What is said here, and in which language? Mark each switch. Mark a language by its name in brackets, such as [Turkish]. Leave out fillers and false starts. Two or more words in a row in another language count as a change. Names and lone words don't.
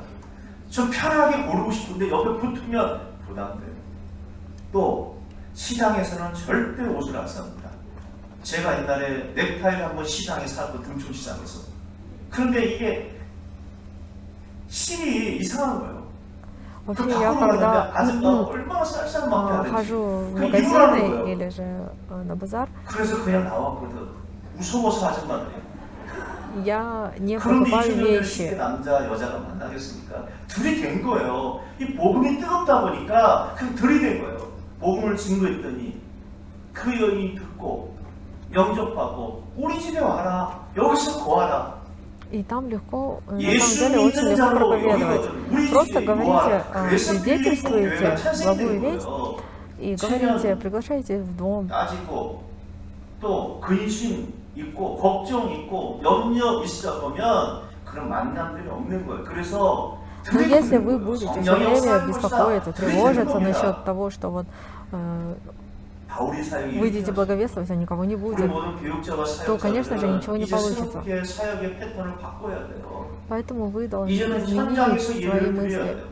[Korean] 좀 편하게 고르고 싶은데 옆에 붙으면 부담돼요. 또 시장에서는 절대 옷을 안 삽니다. 제가 옛날에 넥타이를 한번 시장에 사고 등촌시장에서. 그런데 이게 실이 이상한 거예요. [Russian] Вообще, я когда [Korean] 얼마나 쌀쌀맞게 [Russian] хожу в магазины или же на базар, [Korean] 그래서 그냥 나왔거든. 무서워서 아줌마들이. [Russian] я не покупаю вещи. [Korean] 남자 여자가 만나겠습니까? 들이댄 거예요. 이 복음이 뜨겁다 보니까 그냥 들이댄 거예요. 복음을 증거했더니 그 여인이 듣고 영접하고 우리 집에 와라. 여기서 거하라. [Russian] И там легко, на самом деле, очень легко проповедовать. Просто говорите, свидетельствуете благую весть и говорите, приглашайте в дом. [Korean] 따지고 또 근심 있고 걱정 있고 염려 있어 보면 그런 만남들이 없는 거예요. 그래서 [Russian] Но если вы будете все время беспокоиться, тревожиться насчет того, что вот выйдете благовествовать, а никого не будет, то, конечно же, ничего не получится. Поэтому вы должны изменить свои мысли.